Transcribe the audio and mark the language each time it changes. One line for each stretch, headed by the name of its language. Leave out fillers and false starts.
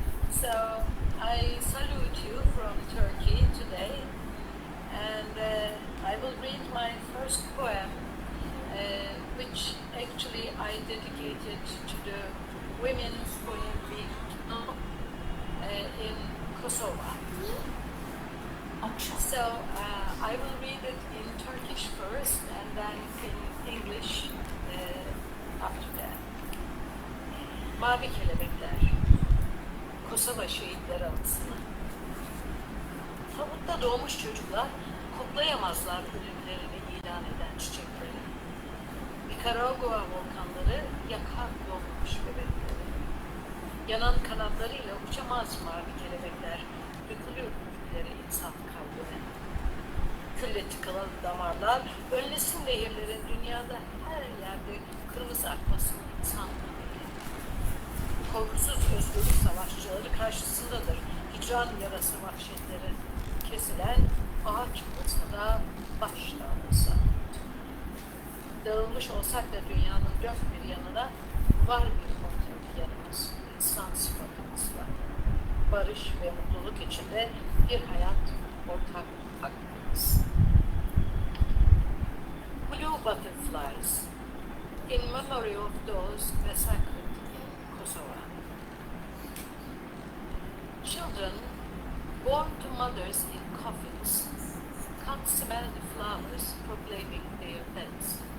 English: So I salute you from Turkey today, and I will read my first poem, which actually I dedicated to the Women's Poem Week in Kosovo. So I will read it in Turkish first and then in English after that.
Turkish: Mavi kelebekler, Kosova şehitleri anısına. Tabutta doğmuş çocuklar koklayamazlar ölümlerini ilan eden çiçekleri. Nikaragua volkanları yakar yolmuş bebekleri. Yanan kanatlarıyla uçamaz mavi kelebekler, dökülür ülkeleri insan kalbine. Külle tıkalı damarlar, önlesin nehirlerin dünyada her yerde kırmızı akmasın insan kalbine. Korkusuz özgürlük savaşçıları karşısındadır hicran yarası vahşetleri. Kesilen ağaç kılıçla baş dağılırsa. Dağılmış olsak da dünyanın dört bir yanına var bir ortak yanımız, insan sıfatımız var. Barış ve mutluluk içinde bir hayat ortak hakkımız.
English: Blue butterflies, in memory of those massacred in Kosovo. Children born to mothers in coffins can't smell the flowers proclaiming their deaths.